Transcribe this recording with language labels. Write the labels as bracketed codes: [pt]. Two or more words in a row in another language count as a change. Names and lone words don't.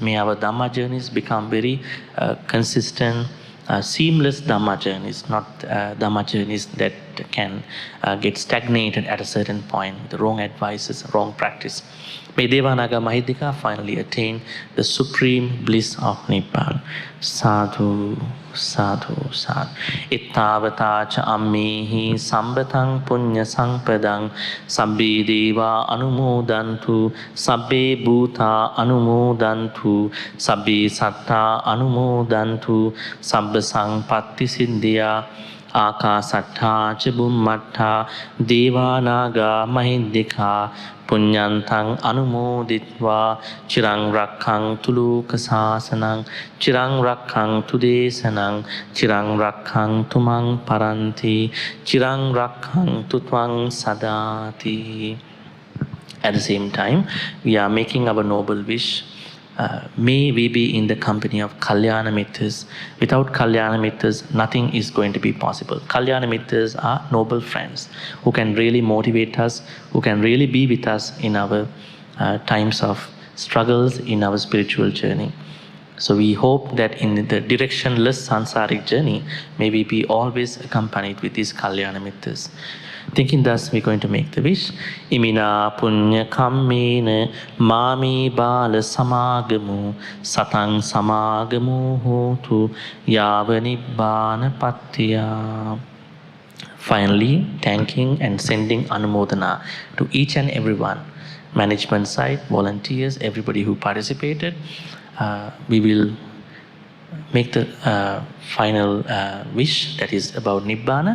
[en] May our Dhamma journeys become very consistent, seamless Dhamma journeys, not Dhamma journeys that can get stagnated at a certain point with the wrong advices, wrong practice. May Devanaga Mahidika finally attain the supreme bliss of Nibbana. Sadhu, sadhu, sadhu. [pi] Ittavata cha ammehi sambatang punya sampadang sabbe deva anumodantu sabbe bhuta anumodantu sabbe satta anumodantu sabba sampatti siddhya Akasattha ca bummattha devanaga mahindika punyantang anumoditva chirang rakkhaṅtu loka sāsanang chirang rakkhaṅtu desanang chirang rakkhaṅtu maṅ paranti chirang rakkhaṅtu tvaṅ sadati. [en] At the same time, we are making our noble wish. May we be in the company of [pi] Kalyana Mittas. [en] Without [pi] Kalyana Mittas, [en] nothing is going to be possible. [pi] Kalyana Mittas [en] are noble friends who can really motivate us, who can really be with us in our times of struggles in our spiritual journey. So we hope that in the directionless sansaric journey, may we be always accompanied with these [pi] Kalyana Mittas. [en] Thinking thus, we're going to make the wish. [pi] Imina punya kammena mami bala samagamu satang samagamu hotu yava nibbana pattiya. [en] Finally, thanking and sending anumodana to each and everyone, management side, volunteers, everybody who participated. We will make the final wish, that is about Nibbana.